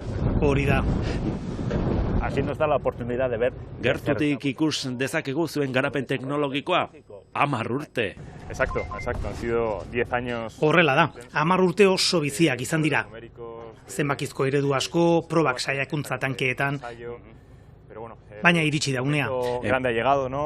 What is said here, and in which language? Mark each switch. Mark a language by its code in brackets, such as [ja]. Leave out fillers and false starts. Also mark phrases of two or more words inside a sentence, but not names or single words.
[eu] Hori da. [es] Así nos da la oportunidad de ver. [eu] Gertutik ikus dezakegu zuen garapen teknologikoa? 10 urte. [es] Exacto, han sido 10 años. [eu] Horrela da, 10 urte oso biziak izan dira. Zenbakizko eredu asko, probak saiakuntza tankeetan. Baina iritsi da unea. [es] Grande ha llegado, ¿no?